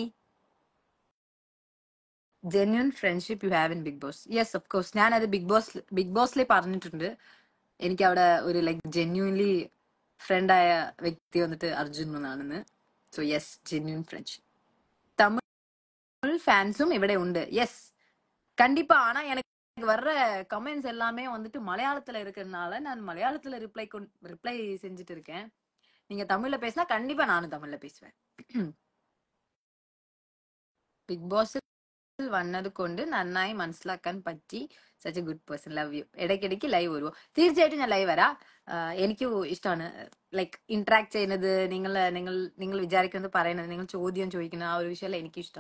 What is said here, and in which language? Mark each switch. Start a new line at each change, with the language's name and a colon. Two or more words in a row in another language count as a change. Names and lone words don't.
English: genuine friendship you have in Bigg Boss? yes, of course.
Malayalam: ഞാനത് ബിഗ് ബോസിലെ പറഞ്ഞിട്ടുണ്ട്. എനിക്ക് അവിടെ ഒരു
English: like genuinely
Malayalam: ഫ്രണ്ടായ വ്യക്തി വന്നിട്ട് അർജുൻ എന്നാണെന്ന്.
English: so yes, genuine friendship.
Malayalam: തമിഴ് ഫാൻസും ഇവിടെ ഉണ്ട്. യെസ്,
Tamil: கண்டிப்பா. ஆனா எனக்கு வர்ற கமெண்ட்ஸ் எல்லாமே வந்துட்டு மலையாளத்துல இருக்கிறதுனால நான் மலையாளத்துல ரிப்ளை செஞ்சுட்டு இருக்கேன். நீங்க தமிழ்ல பேசினா கண்டிப்பா நானும் தமிழ்ல பேசுவேன்.
Malayalam: ബിഗ് ബോസിൽ വന്നത് കൊണ്ട് നന്നായി മനസ്സിലാക്കാൻ പറ്റി.
English: such a good person, love you.
Malayalam: ഇടയ്ക്കിടയ്ക്ക് ലൈവ് വരുമോ? തീർച്ചയായിട്ടും ഞാൻ ലൈവ് വരാം. എനിക്ക് ഇഷ്ടമാണ്
English: like interact
Malayalam: ചെയ്യുന്നത്, നിങ്ങൾ വിചാരിക്കുന്നത് പറയുന്നത്, നിങ്ങൾ ചോദ്യം ചോദിക്കുന്നത്, ആ ഒരു വിഷയം എനിക്ക് ഇഷ്ടമാണ്.